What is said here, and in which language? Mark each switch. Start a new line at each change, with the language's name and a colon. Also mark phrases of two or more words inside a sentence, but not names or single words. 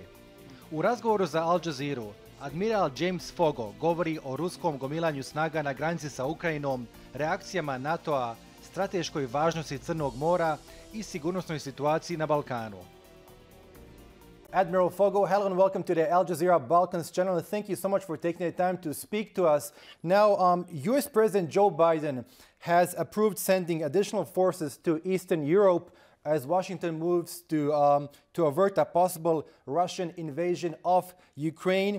Bosnian: U razgovoru za Al Jazeeru, Admiral James Foggo govori o ruskom gomilanju snaga na granici sa Ukrajinom, reakcijama NATO-a, strateškoj važnosti Crnog mora i sigurnosnoj situaciji na Balkanu. Admiral Foggo,
English: hello and welcome to the Al Jazeera Balkans channel. And thank you so much for taking the time to speak to us. Now, US President Joe Biden has approved sending additional forces to Eastern Europe as Washington moves to avert a possible Russian invasion of Ukraine.